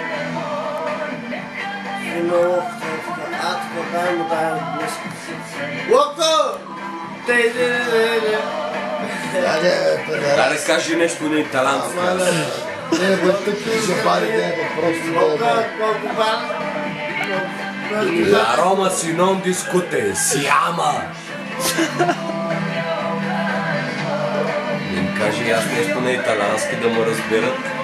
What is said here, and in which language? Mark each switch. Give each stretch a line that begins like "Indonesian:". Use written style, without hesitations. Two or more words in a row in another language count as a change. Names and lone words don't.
Bulgarian: Локо! Да кажи нещо на италянци. Не, бе, тъпи жабари, не, бе, просто да,
Italian: La Roma si non discute, si ama!
Bulgarian: Им кажи аз нещо на италянски да му разберат.